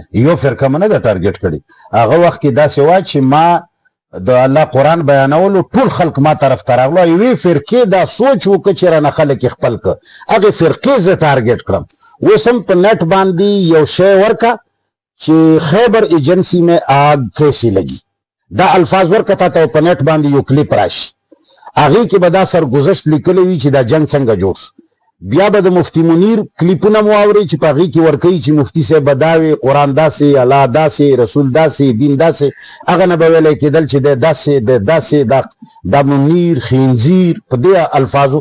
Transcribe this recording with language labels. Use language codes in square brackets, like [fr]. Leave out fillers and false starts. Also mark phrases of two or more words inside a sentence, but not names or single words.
[ps] یو فرقه منه دا ټارګټ کړي. هغه وخت کې داسې وا چې ما د الله قرآن بیانولو ټول خلق ما طرف ته راغلو. یوې فرقې دا سوچ وکړه چې رانه خلک یې خپل کړه، هغې فرقې زه ټارګټ کړم. اوس هم په نیټ باندې یو شی ورکه چې خیبر ایجنسی [ur] میں آگ کیسی لگی، [ps] دا الفاظ ورکه تا ته په نیټ باندې یو کلیپ راشي، هغې کې به دا سرګذشت لیکلی وي چې دا جنګ څنګه جوړ شو. بیا به د مفتی منیر کلیپونه مو اورئ چې په هغې کې ورکوي چې مفتی صاحب به دا وي، قرآن داسې، الله داسې، رسول داسې، دین داسې. هغه نه به ویلی کېدل چې دی داسې، دی داسې، دا منیر خنزیر په دې الفاظو.